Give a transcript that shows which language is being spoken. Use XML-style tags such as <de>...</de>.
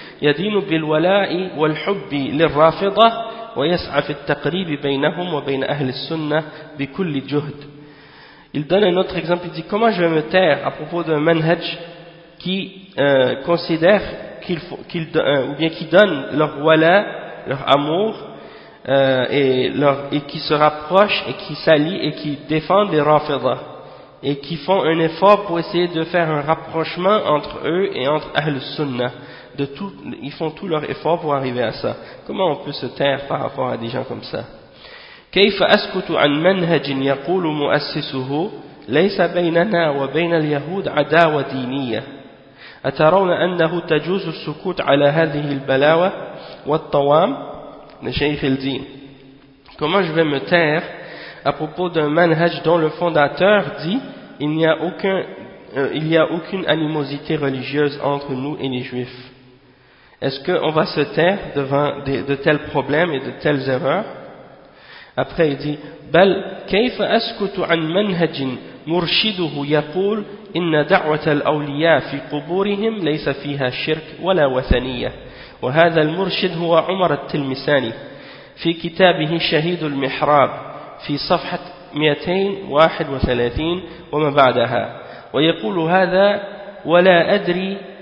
<ar>يدين بالولاء والحب للرافضة ويسعى في التقريب بينهم وبين أهل السنة بكل جهد.</ar> <fr>Il donne un autre exemple. Il dit comment je vais me taire à propos d'un manhaj qui considère qui donne leur wala, leur amour et qui se rapproche et qui s'allie et qui défend les rafida et qui font un effort pour essayer de faire un rapprochement entre eux et entre Ahl Sunna. De tout, ils font tout leur effort pour arriver à ça. Comment on peut se taire par rapport à des gens comme ça?</fr> <ar>كيف أسكت عن منهج يقول مؤسسه ليس بيننا وبين اليهود عداوة دينية؟ أترون أنه تجوز السكوت على هذه البلاوة والطوام؟ شيخ الدين.</ar> <fr>Comment je vais me taire à propos d'un manhaj dont le fondateur dit il n'y a aucune animosité religieuse entre nous et les juifs? Est-ce qu'on va se taire devant de tels problèmes et de telles erreurs? Après, il dit,</fr> <ar>« بل كيف أسكت عن منهج مرشده يقول إن دعوة الأولياء في قبورهم ليس فيها شرك ولا وثنية وهذا المرشد هو عمر التلمساني في كتابه شهيد المحراب في صفحة 231 وما بعدها ويقول هذا ولا أدري</ar>